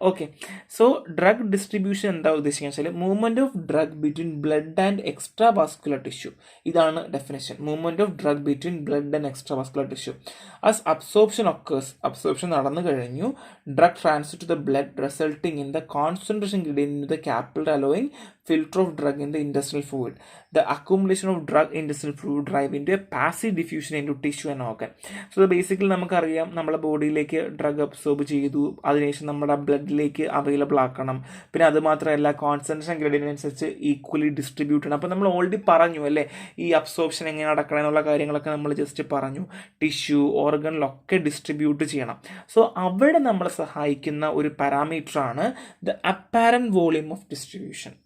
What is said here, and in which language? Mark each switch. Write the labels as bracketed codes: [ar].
[en] okay, so drug distribution [ml] എന്താ ഉദ്ദേശിക്കുന്നത് വെച്ചാൽ [en] Movement of drug between blood and extra vascular tissue. [ml] ഇതാണ് definition. [en] Movement of drug between blood and extra vascular tissue. As absorption occurs, [ml] absorption നടന്നു കഴിഞ്ഞു, [en] Drug transfer to the blood resulting in the concentration gradient in the capillary allowing filter of drug in the intestinal fluid. The accumulation of drug in intestinal fluid drive into a passive diffusion into tissue and organ. [ml] So basically നമുക്കറിയാം നമ്മുടെ ബോഡിയിലേക്ക് drug absorb ചെയ്തു, അതിനുശേഷം നമ്മുടെ ബ്ലഡിലേക്ക് available ആക്കണം. പിന്നെ അത് മാത്രമല്ല concentration ഗ്രേഡിയനുസരിച്ച് equally distribute ചെയ്യണം. അപ്പോൾ നമ്മൾ ഓൾറെഡി പറഞ്ഞു അല്ലേ ഈ അബ്സോർപ്ഷൻ എങ്ങനെ നടക്കണം എന്നുള്ള കാര്യങ്ങളൊക്കെ നമ്മൾ ജസ്റ്റ് പറഞ്ഞു. ടിഷ്യൂ ഓർഗനിലൊക്കെ ഡിസ്ട്രിബ്യൂട്ട് ചെയ്യണം. സോ അവിടെ നമ്മളെ സഹായിക്കുന്ന ഒരു പാരാമീറ്ററാണ് the apparent volume of distribution.